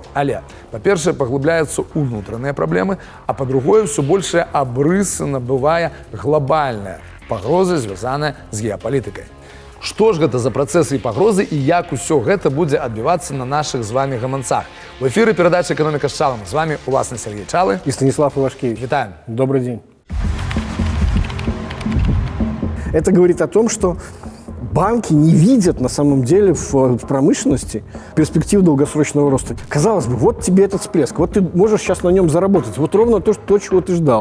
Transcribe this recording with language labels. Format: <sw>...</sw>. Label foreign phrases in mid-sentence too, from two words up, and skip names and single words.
<be>Але, па-першае, паглыбляюцца ўнутраныя праблемы, а па-другое, ўсё большыя абрысы набывае глобальная пагроза, звязаная з геапалітыкай. Што ж гэта за працэсы і пагрозы і як усё гэта будзе адбівацца на нашых з вами гаманцах? В эфіры перадача «Экономика с Чалом». З вами уласны Сергей Чалы и Станислав Ивашкевич. Витаем.</be> <ru>Добрый день. Это говорит о том, что банки не видят на самом деле в промышленности перспектив долгосрочного роста. Казалось бы, вот тебе этот всплеск, вот ты можешь сейчас на нем заработать, вот ровно то, чего ты ждал.</ru>